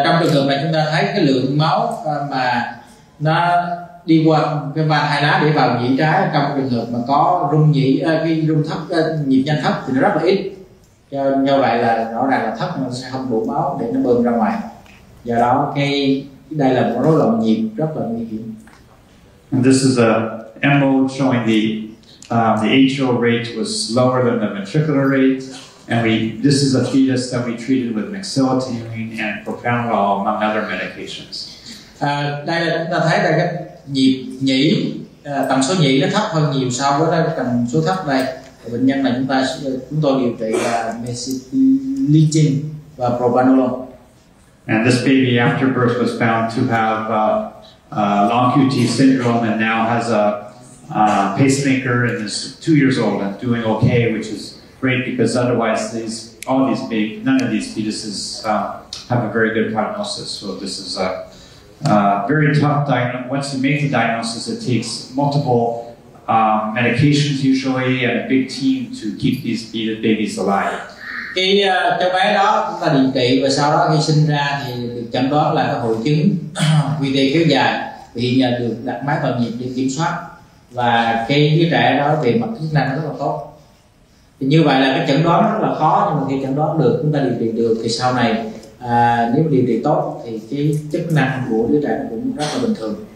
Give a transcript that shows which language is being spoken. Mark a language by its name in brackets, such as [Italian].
[Vietnamese] Trong trường hợp này chúng ta thấy cái lượng máu mà nó đi qua cái van hai lá để vào nhĩ trái, trong trường hợp mà có rung cái rung thấp, nhịp nhanh thấp thì nó rất là ít. Như vậy là rõ ràng là thấp nó sẽ không đủ máu để nó bơm ra ngoài. Do đó đây là một rối loạn nhịp rất là nguy hiểm. [English] And this is a MO showing the atrial rate was lower than the ventricular rate, and this is a fetus that we treated with mexiletine and propranolol among other medications. [Vietnamese] Đây là chúng ta thấy là cái nhịp nhĩ, tần số nhĩ nó thấp hơn nhiều so với cái tần số thấp đây. Bệnh nhân này chúng tôi điều trị là mexiletine và propranolol. [English] And this baby after birth was found to have long QT syndrome, and now has a pacemaker, and is 2 years old and doing okay, which is great, because otherwise none of these fetuses have a very good prognosis. So this is a very tough diagnosis. Once you make the diagnosis, it takes multiple medications usually and a big team to keep these babies alive. [Vietnamese] Khi cháu bé đó chúng ta điều trị và sau đó khi sinh ra thì được chẩn đoán là có hội chứng quy tê kéo dài, vì hiện giờ được đặt máy toàn nhịp để kiểm soát và cái đứa trẻ đó về mặt chức năng rất là tốt. Thì như vậy là cái chẩn đoán rất là khó, nhưng mà khi chẩn đoán được, chúng ta điều trị được thì sau này nếu điều trị tốt thì cái chức năng của đứa trẻ cũng rất là bình thường.